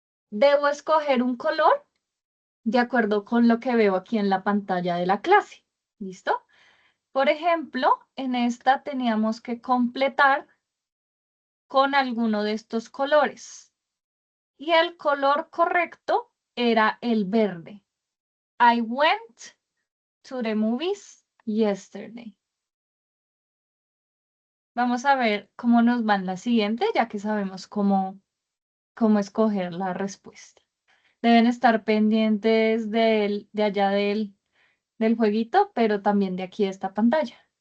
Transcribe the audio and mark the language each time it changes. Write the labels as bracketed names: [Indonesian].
[Spanish] Debo escoger un color de acuerdo con lo que veo aquí en la pantalla de la clase. ¿Listo? Por ejemplo, en esta teníamos que completar con alguno de estos colores. Y el color correcto era el verde. [English] I went to the movies yesterday. [Spanish] Vamos a ver cómo nos va en la siguiente, ya que sabemos cómo escoger la respuesta. Deben estar pendientes de allá del jueguito, pero también de aquí de esta pantalla.